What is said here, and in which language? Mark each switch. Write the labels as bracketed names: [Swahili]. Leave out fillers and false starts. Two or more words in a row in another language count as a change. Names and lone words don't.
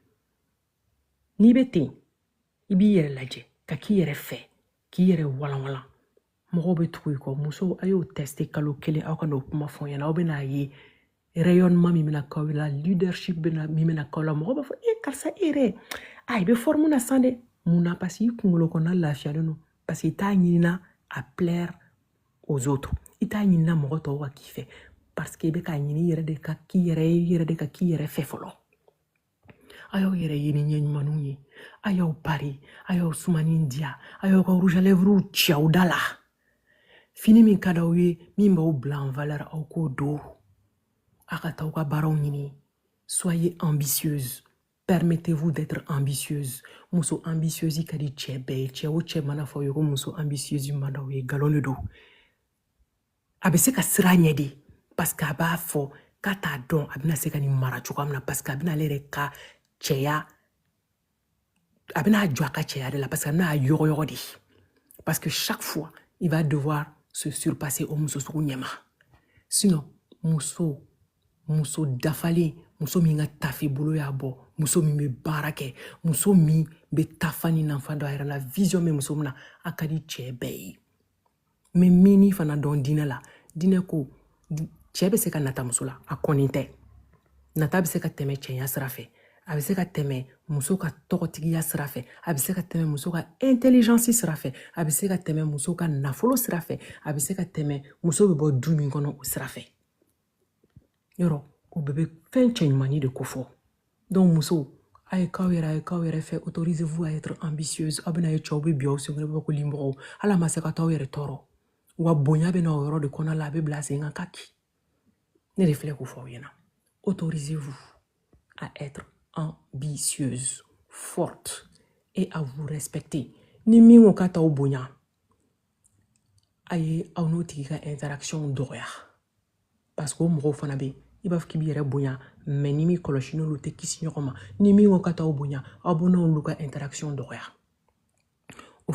[Bambara] n'i bɛ ten I b'i yɛrɛ lajɛ ka k'i yɛrɛ fɛ k'i yɛrɛ walanwalan mɔgɔw bɛ tugu I kɔ muso a y'o tester kalo kelen aw ka n'o kuma fɔ ɲɛna aw bɛ n'a ye rayonnement min bɛna k'aw la leadership min bɛna k'aw la mɔgɔ b'a fɔ karisa yɛrɛ I bɛ forme na san dɛ mun na [French] parce que [Bambara] I kunkolo kɔnɔna lafiyalen don [French] parce que [Bambara] I t'a ɲinina [French] à plaire aux autres [Bambara] I t'a ɲinina mɔgɔ tɔw ka k'i fɛ [French] parce que [Bambara] I bɛ k'a ɲini I yɛrɛ de ka k'i yɛrɛ ye I yɛrɛ de ka k'i yɛrɛ fɛ fɔlɔ a y'aw yɛrɛ ye ni ɲɛ ɲumanw ye a y'aw pari a y'aw sumani diya a y'aw ka [French] rouge à lèvres [Bambara] ci aw da la fini min ka d'aw ye min b'aw bila [French] en valeur [Bambara] aw k'o don a ka taa aw ka baaraw ɲini [French] soyez ambitieuse permettez-vous d'être ambitieuse [Bambara] muso ambitieuse I ka di cɛ bɛɛ ye cɛ o cɛ mana fɔ aw ye ko muso ambitieuse man d'aw ye galon de don a bɛ se ka sira ɲɛ de [French] parce que [Bambara] a b'a fɔ k'a t'a dɔn a bɛna se ka nin mara cogoya min na [French] parce que [Bambara] a bɛna ale yɛrɛ ka cɛya a bɛna jɔ a ka cɛya de la [French] parce que [Bambara] a bɛna yɔgɔyɔgɔ de [French] parce que chaque fois il va devoir se surpasser [Bambara] o muso sugu ɲɛma sinon muso dafalen muso min ka tafe bolo y'a bɔ muso min bɛ baara kɛ muso min bɛ tafa ni nafa dɔ a yɛrɛ [French] la vision [Bambara] bɛ muso min na a ka di cɛ bɛɛ ye mais min n'i fana dɔn diinɛ la diinɛ ko cɛ bɛ se ka nata muso la a kɔni tɛ nata bɛ se ka tɛmɛ cɛya sira fɛ a bɛ se ka tɛmɛ muso ka tɔgɔtigiya sira fɛ a bɛ se ka tɛmɛ muso ka intelligence sira fɛ a bɛ se ka tɛmɛ muso ka nafolo sira fɛ a bɛ se ka tɛmɛ muso bɛ bɔ du min kɔnɔ o sira fɛ yɔrɔ o bɛɛ bɛ fɛn cɛɲumanni de ko fɔ donc muso a ye k'aw yɛrɛ fɛ [French] autorisez-vous à être ambitieuse [Bambara] aw bɛna ye cɛw bɛ bi aw senkɔrɔ bɛ ko limɔgɔw hali a ma se ka t'aw yɛrɛ tɔɔrɔ wa bonya bɛ na o yɔrɔ de kɔnɔ la a bɛ bila sen kan kaki ne de filɛ k'o fɔ aw ɲɛna [French] autorisez-vous à être ambitieuse, forte et à vous respecter. [Bambara] Ni min ko k'a t'aw bonya a ye aw n'o tigi ka interaction dɔgɔya [French] parce que [Bambara] o mɔgɔw fana bɛ yen i b'a fɔ k'i b'i yɛrɛ bonya mais ni min kɔlɔsi n'olu tɛ kisi ɲɔgɔn ma ni min ko k'a t'aw bonya aw bɛ n'olu ka interaction dɔgɔya o